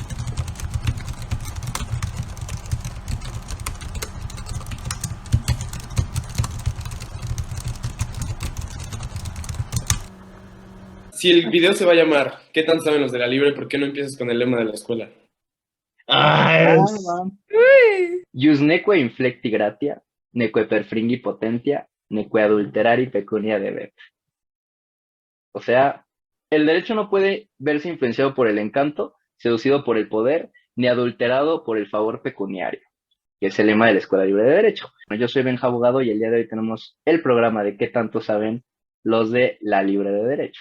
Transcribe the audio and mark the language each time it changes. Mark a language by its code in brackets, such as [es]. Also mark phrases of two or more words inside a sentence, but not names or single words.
[es] Si el video se va a llamar ¿Qué tanto saben los de la libre? ¿Por qué no empiezas con el lema de la escuela? [la] Ius neque inflecti gratia, neque perfringi potentia, neque adulterari pecunia debet. [es] O sea, el derecho no puede verse influenciado por el encanto, seducido por el poder, ni adulterado por el favor pecuniario, que es el lema de la Escuela Libre de Derecho. Yo soy Benja Abogado y el día de hoy tenemos el programa de ¿Qué tanto saben los de la Libre de Derecho?